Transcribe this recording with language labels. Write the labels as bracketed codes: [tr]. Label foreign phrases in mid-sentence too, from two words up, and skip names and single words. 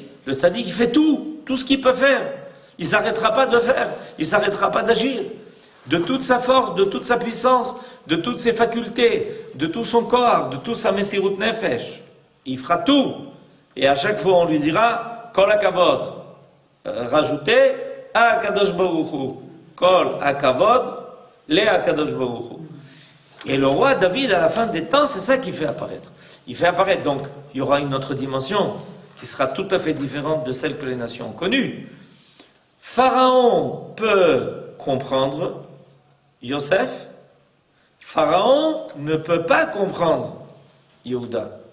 [fr] Le tzadik il fait tout ce qu'il peut faire. Il ne s'arrêtera pas de faire, il ne s'arrêtera pas d'agir. De toute sa force, de toute sa puissance, de toutes ses facultés, de tout son corps, de toute sa [he] מסירות נפש. [fr] Il fera tout. Et à chaque fois, on lui dira [he] כל הכבוד. Rajoutez הקדוש ברוך הוא. כל הכבוד, le הקדוש ברוך הוא. [fr] Et le roi David, à la fin des temps, c'est ça qu'il fait apparaître. Il fait apparaître, donc, il y aura une autre dimension qui sera tout à fait différente de celle que les nations ont connue. Pharaon peut comprendre Yosef, Pharaon ne peut pas comprendre Yehuda.